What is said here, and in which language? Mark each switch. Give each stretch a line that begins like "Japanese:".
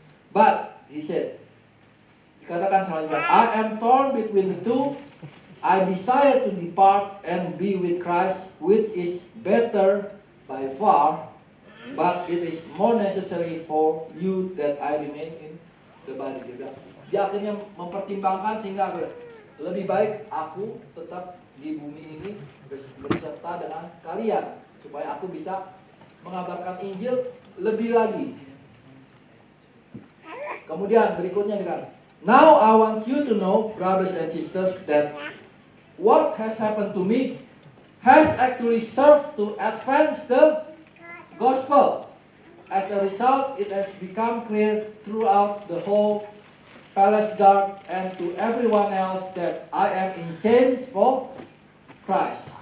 English: But he said,
Indonesian: dikatakan selanjutnya,
English: I am torn between the two. I desire to depart and be with Christ, which is better by far, but it is more necessary for you that I remain in the body.
Indonesian: Dia akhirnya mempertimbangkan sehingga lebih baik aku tetap di bumi ini berserta dengan kalian, supaya aku bisa mengabarkan Injil lebih lagi. Kemudian berikutnya dikatakan,
English: now I want you to know, brothers and sisters, that what has happened to me has actually served to advance the gospel. As a result, it has become clear throughout the whole palace guard and to everyone else that I am in chains for Christ.